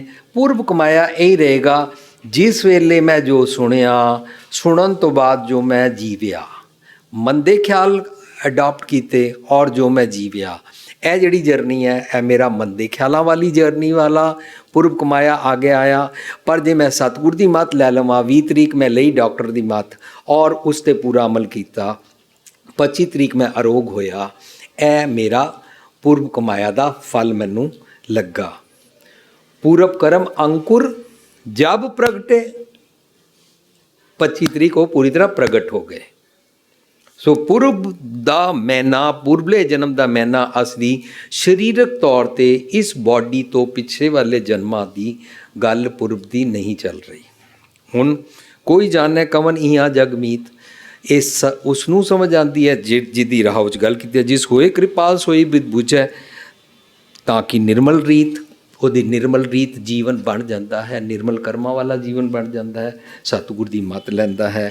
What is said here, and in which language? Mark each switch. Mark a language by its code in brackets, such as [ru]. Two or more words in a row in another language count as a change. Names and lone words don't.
[pa] ਪੂਰਬ ਕਮਾਇਆ ਇਹ ਰਹੇਗਾ ਜਿਸ ਵੇਲੇ ਮੈਂ ਜੋ ਸੁਣਿਆ, ਸੁਣਨ ਤੋਂ ਬਾਅਦ ਜੋ ਮੈਂ ਜੀਵਿਆ, ਮੰਦੇ ਖਿਆਲ ਅਡਾਪਟ ਕੀਤੇ ਔਰ ਜੋ ਮੈਂ ਜੀਵਿਆ, ਇਹ ਜਿਹੜੀ ਜਰਨੀ ਹੈ ਇਹ ਮੇਰਾ ਮੰਦੇ ਖਿਆਲਾਂ ਵਾਲੀ ਜਰਨੀ ਵਾਲਾ ਪੂਰਬ ਕਮਾਇਆ ਆਗੇ ਆਇਆ। ਪਰ ਜੇ ਮੈਂ ਸਤਿਗੁਰ ਦੀ ਮੱਤ ਲੈ ਲਵਾਂ, 20 ਤਰੀਕ ਮੈਂ ਲਈ ਡਾਕਟਰ ਦੀ ਮੱਤ ਔਰ ਉਸ 'ਤੇ ਪੂਰਾ ਅਮਲ ਕੀਤਾ, 25 ਤਰੀਕ ਮੈਂ ਅਰੋਗ ਹੋਇਆ, ਇਹ ਮੇਰਾ ਪੂਰਬ ਕਮਾਇਆ ਦਾ ਫਲ ਮੈਨੂੰ ਲੱਗਾ। ਪੂਰਬ ਕਰਮ ਅੰਕੁਰ ਜਬ ਪ੍ਰਗਟੇ, [hi] 25 तरीक वो पूरी तरह प्रगट हो गए। [pa] ਸੋ ਪੁਰਬ ਦਾ ਮਹੀਨਾ, ਪੁਰਬਲੇ ਜਨਮ ਦਾ ਮਹੀਨਾ ਅਸਲੀ ਸਰੀਰਕ ਤੌਰ ਤੇ ਇਸ ਬਾਡੀ ਤੋਂ ਪਿੱਛੇ ਵਾਲੇ ਜਨਮਾਂ ਦੀ ਗੱਲ ਪੁਰਬ ਦੀ ਨਹੀਂ ਚੱਲ ਰਹੀ। ਹੁਣ ਕੋਈ ਜਾਣੈ ਕਵਨ ਇਹਾਂ ਜਗ ਮੀਤ, ਇਸ ਉਸ ਨੂੰ ਸਮਝ ਆਉਂਦੀ ਹੈ ਜਿਹਦੀ ਰਾਹ ਵਿੱਚ ਗੱਲ ਕੀਤੀ ਹੈ, ਜਿਸ ਹੋਏ ਕਿਰਪਾਲ ਸੋਈ ਬਿਦ ਬੁਝੈ, ਤਾਂ ਕਿ ਨਿਰਮਲ ਰੀਤ, ਉਹਦੀ ਨਿਰਮਲ ਰੀਤ ਜੀਵਨ ਬਣ ਜਾਂਦਾ ਹੈ, ਨਿਰਮਲ ਕਰਮਾਂ ਵਾਲਾ ਜੀਵਨ ਬਣ ਜਾਂਦਾ ਹੈ, ਸਤਿਗੁਰ ਦੀ ਮੱਤ ਲੈਂਦਾ ਹੈ।